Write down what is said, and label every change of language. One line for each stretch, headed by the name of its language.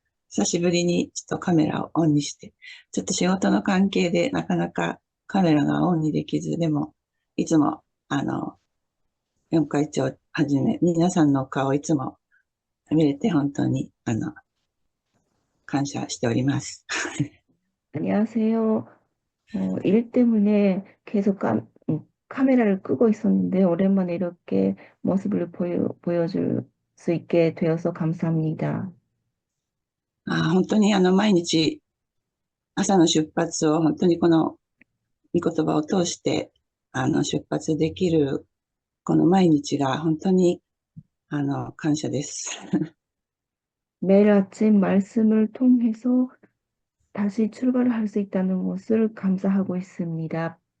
Japanese: 久しぶりにちょっとカメラをオンにして、ちょっと仕事の関係でなかなかカメラがオンにできず、でも、いつも、四会長はじめ、皆さんの顔をいつも見れて本当に、感謝しております。
Korean: 안녕하세요. 일 때문에 계속 카메라를 끄고 있었는데 오랜만에 이렇게 모습을 보여줄 수 있게 되어서 감사합니다.
Japanese: 本当に毎日朝の出発を本当にこの御言葉を通して、出発できるこの毎日が本当に、感謝です。
Korean: 매일 아침 말씀을 통해서 다시 출발을 할 수 있다는 것을 감사하고 있습니다.